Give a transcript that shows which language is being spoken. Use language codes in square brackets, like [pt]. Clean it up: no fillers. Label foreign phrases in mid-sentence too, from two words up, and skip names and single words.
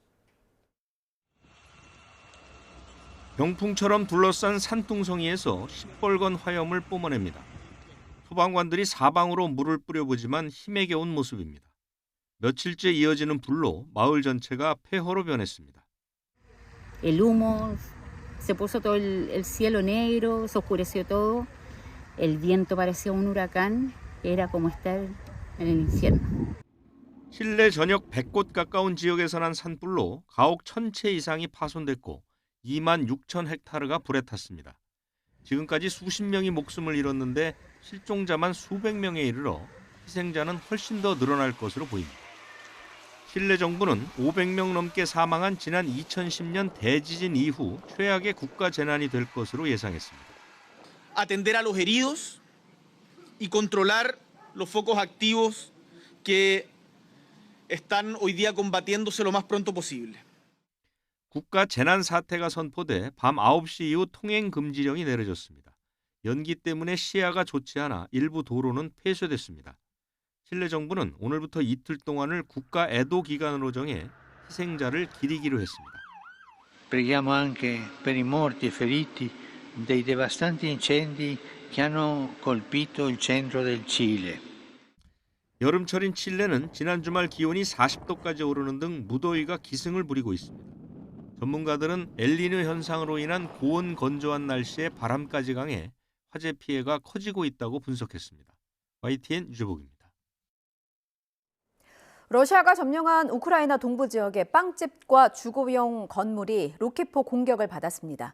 [ko] 병풍처럼 둘러싼 산둥성이에서 시뻘건 화염을 뿜어냅니다. 소방관들이 사방으로 물을 뿌려보지만 힘에 겨운 모습입니다. 며칠째 이어지는 불로 마을 전체가 폐허로 변했습니다. [es] El humo, se puso todo el cielo negro, se oscureció todo, el viento parecía un huracán, era como estar en el infierno. [ko] 칠레 전역 100곳 가까운 지역에서 난 산불로 가옥 1000채 이상이 파손됐고 2만 6천 헥타르가 불에 탔습니다. 지금까지 수십 명이 목숨을 잃었는데 실종자만 수백 명에 이르러 희생자는 훨씬 더 늘어날 것으로 보입니다. 칠레 정부는 500명 넘게 사망한 지난 2010년 대지진 이후 최악의 국가 재난이 될 것으로 예상했습니다. [es] Atender a los heridos y controlar los focos activos que están hoy día combatiéndose lo más pronto posible. [ko] 국가 재난 사태가 선포돼 밤 9시 이후 통행 금지령이 내려졌습니다. 연기 때문에 시야가 좋지 않아 일부 도로는 폐쇄됐습니다. 칠레 정부는 오늘부터 이틀 동안을 국가 애도 기간으로 정해 희생자를 기리기로 했습니다. [it] Preghiamo anche per i morti e feriti dei devastanti incendi che hanno colpito il centro del Cile. [ko] 여름철인 칠레는 지난 주말 기온이 40도까지 오르는 등 무더위가 기승을 부리고 있습니다. 전문가들은 엘니뇨 현상으로 인한 고온 건조한 날씨에 바람까지 강해 화재 피해가 커지고 있다고 분석했습니다. YTN 유재복입니다. 러시아가 점령한 우크라이나 동부 지역의 빵집과 주거용 건물이 로켓포 공격을 받았습니다.